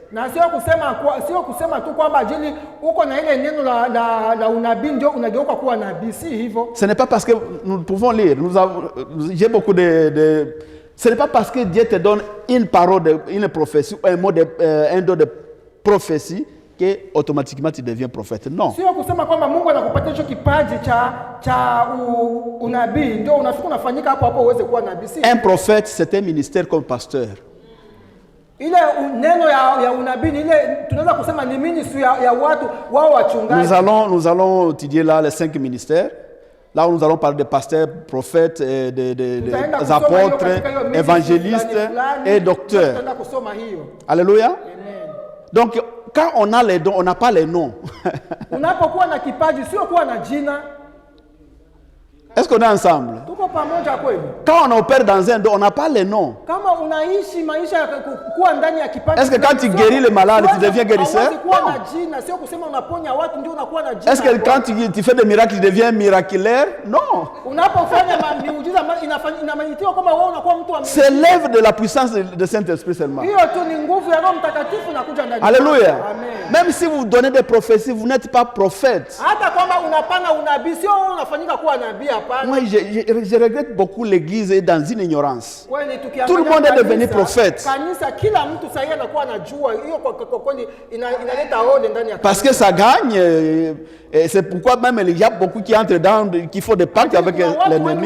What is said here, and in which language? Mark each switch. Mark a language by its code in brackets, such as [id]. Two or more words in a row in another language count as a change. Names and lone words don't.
[sw] Na sio kusema tu kwamba ajili uko na ile neno la unabii ndio unageuka kuwa nabii, si hivyo. [fr] Ce n'est pas parce que nous pouvons lire, j'ai beaucoup de ce n'est pas parce que Dieu te donne une parole, une prophétie, un don de prophétie que automatiquement tu deviens prophète. Non. [sw] Sio kusema kwamba Mungu anakupatia hicho kipaji cha unabii ndio unafika unafanyika hapo uweze kuwa nabii. [fr] Un prophète, c'est un ministère comme pasteur. [sw] Ile neno ya unabii ile tunaweza kusema ni ministry ya watu wao wachungaji. [fr] Nous allons étudier là les 5 ministères. Là où nous allons parler de pasteurs, prophètes, des apôtres, évangélistes et docteurs. Alléluia. Amen. Donc, quand on a les dons, on n'a pas les noms. [sw] Unapokuwa na kipaji sio kuwa na jina. [fr] Est-ce qu'on est ensemble? [sw] Tuko pamoja kweli? [fr] Quand on opère dans un don, on n'a pas les noms. [sw] Kama unaishi maisha kuwa ndani ya kipaji. [fr] Est-ce que quand tu guéris le malade, tu deviens guérisseur? [sw] Kuwa na jina sio kusema unaponya watu ndio unakuwa na jina. [fr] Est-ce que quand tu fais des miracles, tu deviens miraculeur? Non. [sw] Unapofanya miujiza inamaanisha kwamba wewe unakuwa mtu wa. [fr] C'est l'œuvre de la puissance de Saint-Esprit seulement. [sw] Hiyo tu ni nguvu ya Roho Mtakatifu inakuja ndani. [fr] Alléluia. Amen. Même si vous donnez des prophéties, vous n'êtes pas prophète. [sw] Hata kwamba unapana unabii sio unafanyika kuwa nabii, hapana. [fr] Moi, je regrette beaucoup l'église est dans une ignorance. Tout le monde est devenu prophète. Parce que ça gagne. Et c'est pourquoi même il y a beaucoup qui entrent dans, qui font des pactes avec l'ennemi.